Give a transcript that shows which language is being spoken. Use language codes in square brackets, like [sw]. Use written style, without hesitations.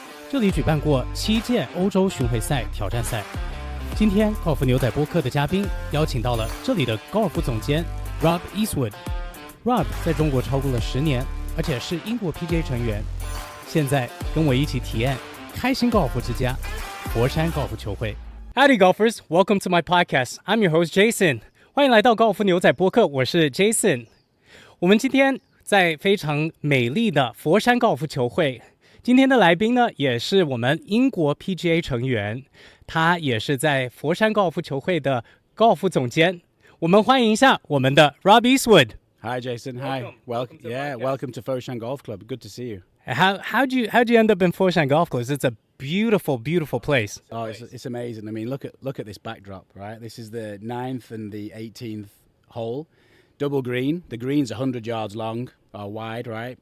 [zh] 这里举办过7届欧洲巡回赛挑战赛。今天高尔夫牛仔播客的嘉宾邀请到了这里的高尔夫总监 Rob Eastwood。Rob 在中国超过了10年，而且是英国 PGA 成员。现在跟我一起体验开心高尔夫之家佛山高尔夫球会。 [en] Howdy golfers, welcome to my podcast. I'm your host Jason. [zh] 欢迎来到高尔夫牛仔播客，我是 Jason。我们今天在非常美丽的佛山高尔夫球会。今天的来宾呢，也是我们英国 PGA 成员，他也是在佛山高尔夫球会的高尔夫总监。我们欢迎一下我们的 Rob Eastwood。 [en] Hi Jason. Hi. Welcome to Foshan Golf Club. Good to see you. How'd you end up in Foshan Golf Club? It's a beautiful place. Oh, it's amazing. I mean, look at this backdrop, right? This is the 9th and the 18th hole, double green. The green's 100 yards long or wide, right?